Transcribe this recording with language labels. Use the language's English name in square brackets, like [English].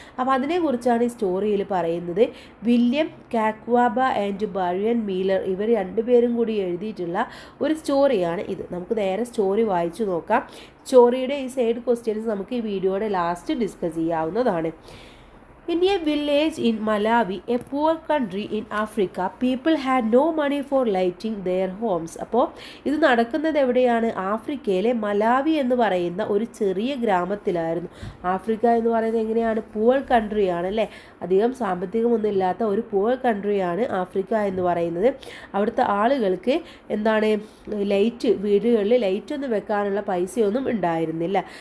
[Malayalam] അപ്പോൾ അതിനെക്കുറിച്ചാണ് ഈ സ്റ്റോറിയിൽ പറയുന്നത്. വില്യം കാക്വാബ ആൻഡ് ബറിയൻ മീലർ ഇവർ രണ്ടുപേരും കൂടി എഴുതിയിട്ടുള്ള ഒരു സ്റ്റോറിയാണ് ഇത്. നമുക്ക് നേരെ സ്റ്റോറി വായിച്ചു നോക്കാം. സ്റ്റോറിയുടെ ഈ സൈഡ് ക്വസ്റ്റ്യൻസ് നമുക്ക് ഈ വീഡിയോയുടെ ലാസ്റ്റ് ഡിസ്കസ് ചെയ്യാവുന്നതാണ്. [English] In a village in Malawi, a poor country in Africa, people had no money for lighting their homes. [Malayalam] അപ്പോൾ ഇത് നടക്കുന്നത് എവിടെയാണ്? ആഫ്രിക്കയിലെ മലാവി എന്ന് പറയുന്ന ഒരു ചെറിയ ഗ്രാമത്തിലായിരുന്നു. ആഫ്രിക്ക എന്ന് പറയുന്നത് എങ്ങനെയാണ്? പൂവർ കൺട്രിയാണ് അല്ലേ? അധികം സാമ്പത്തികമൊന്നും ഇല്ലാത്ത ഒരു പൂവർ കൺട്രിയാണ് ആഫ്രിക്ക എന്ന് പറയുന്നത്. അവിടുത്തെ ആളുകൾക്ക് എന്താണ് വീടുകളിൽ ലൈറ്റൊന്നും വെക്കാനുള്ള പൈസയൊന്നും ഉണ്ടായിരുന്നില്ല.